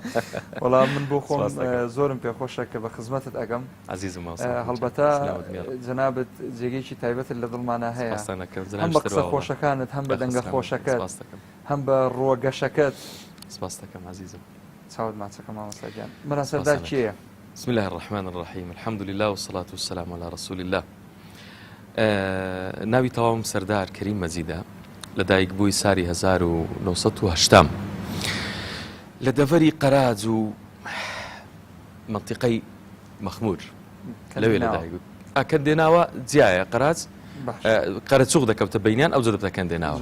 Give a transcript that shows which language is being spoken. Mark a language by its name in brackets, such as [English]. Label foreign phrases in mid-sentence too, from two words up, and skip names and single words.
[Central Kurdish] وەڵام من بۆ خۆم زۆرم پێخۆشە کە بە خزمەتت ئەگەم. عزیزم هەڵبەتە جەنابەت جێگەیەکی تایبەت لە دڵمانە هەیە، هەم بە قسە خۆشەکانت، هەم بە دەنگە خۆشەکەت، هەم بە ڕۆگەشەکەت. سپاس دەکەم عزیزم. چاوت ماچەکە مامۆستا گیان. مەلا سەردار کێیە؟ [Arabic] بسم الله الرحمن الرحيم الحمد لله والصلاة والسلام على رسول الله. [Central Kurdish] ناوی تەواوم سەردار کەریم مەجیدە، لەدایک بووی ساری 1980 لە دەڤەری قەراج و منطقەی مەخمور لەوێ لەدایک بوو. کەندێناوە جیایە قەراج قەرەچوق دەکەوتە بەینیان ئەو جەدەبتە کەندێناوە.